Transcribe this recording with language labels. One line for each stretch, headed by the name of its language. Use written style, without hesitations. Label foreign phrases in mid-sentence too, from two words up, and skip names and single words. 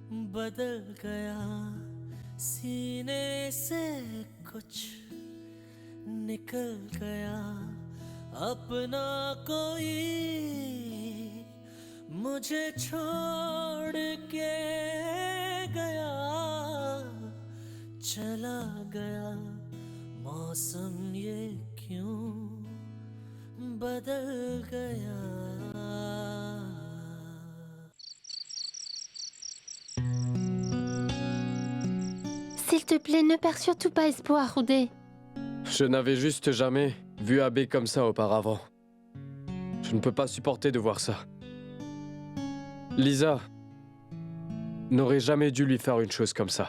Hindi: बदल गया सीने से कुछ निकल गया अपना कोई मुझे छोड़ के गया चला गया मौसम ये क्यों बदल गया
French: S'il te plaît, ne perds surtout pas espoir, Oudé. Je n'avais juste jamais vu Abe comme ça auparavant. Je ne peux pas supporter de voir ça. Lisa n'aurait jamais dû lui faire une chose comme ça.